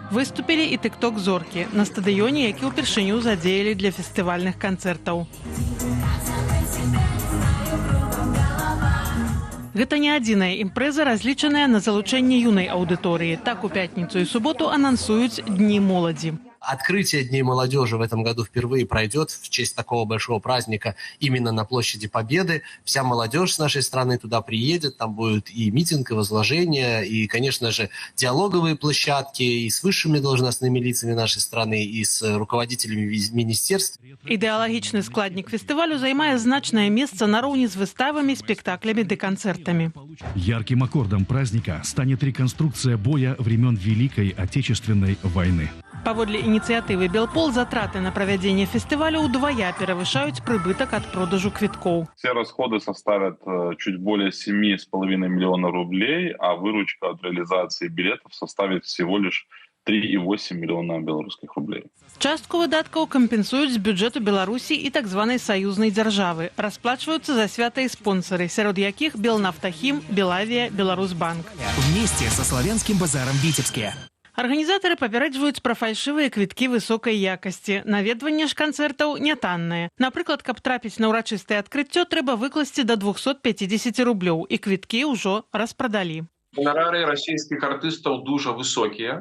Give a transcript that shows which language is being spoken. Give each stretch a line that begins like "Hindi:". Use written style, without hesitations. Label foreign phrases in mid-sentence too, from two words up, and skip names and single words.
Belarusian: Выступілі і тык-ток-зоркі на стадыёне, які ўпершыню задзеялі для фестывальных канцэртаў. Гэта не адзіная імпрэза, разлічаная на залучэнне юнай аўдыторыі. Так у пятніцу і суботу анансуюць Дні моладзі.
Russian: Открытие Дней молодежи в этом году впервые пройдет в честь такого большого праздника именно на площади Победы. Вся молодежь с нашей страны туда приедет, там будет и митинг, и возложение, и, конечно же, диалоговые площадки и с высшими должностными лицами нашей страны, и с руководителями министерств.
Belarusian: Ідэалагічны складнік фестывалю займае значнае месца нароўні з выставамі, спектаклямі ды канцэртамі.
Russian: Ярким аккордом праздника станет реконструкция боя времен Великой Отечественной войны.
Belarusian: Паводле ініцыятывы «Белпол» затраты на правядзенне фестывалю ўдвая перавышаюць прыбытак ад продажу квіткоў.
Russian: Все расходы составят чуть более 7,5 миллиона рублей, а выручка от реализации билетов составит всего лишь 3,8 миллиона белорусских рублей.
Belarusian: Частку выдаткаў кампенсуюць з бюджэту Беларусі і так званай саюзнай дзяржавы. Расплачваюцца за свята і спонсары, сярод якіх Белнафтахім, Белавія, Беларусбанк.
Russian: Вместе со славянским базаром в Витебске.
Belarusian: Арганізатары папярэджваюць пра фальшывыя квіткі высокай якасці. Наведванне ж канцэртаў нятаннае. Напрыклад, каб трапіць на ўрачыстае адкрыццё, трэба выкласці да 250 рублёў, і квіткі ўжо распрадалі. Гонорары расійскіх артыстаў дуже высокія.